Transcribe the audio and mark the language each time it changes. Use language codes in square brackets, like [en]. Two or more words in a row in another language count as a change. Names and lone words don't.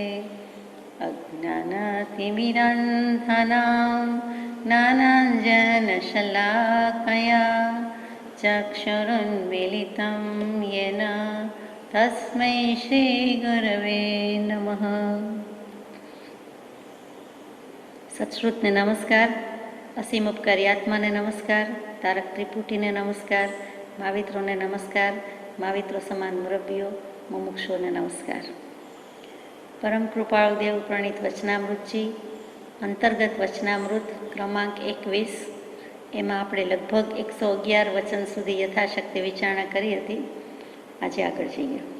[sa] अज्ञानतिमिरान्धनां ज्ञानाञ्जनशलाकया चक्षुरुन्मीलितं येन तस्मै श्रीगुरवे नमः। [gu] સત્શ્રુતને નમસ્કાર, અસીમ ઉપકારી આત્માને નમસ્કાર, તારક ત્રિપુટીને નમસ્કાર, મહાવિત્રોને નમસ્કાર, महाविત્રો સમાન મુરબ્બીઓ, મુમુક્ષુઓને નમસ્કાર। પરમ કૃપાળુ દેવ પ્રણીત વચનામૃતજી અંતર્ગત વચનામૃત ક્રમાંક 21, એમાં આપણે લગભગ 111 વચન સુધી યથાશક્તિ વિચારણા કરી હતી। આજે આગળ જઈએ।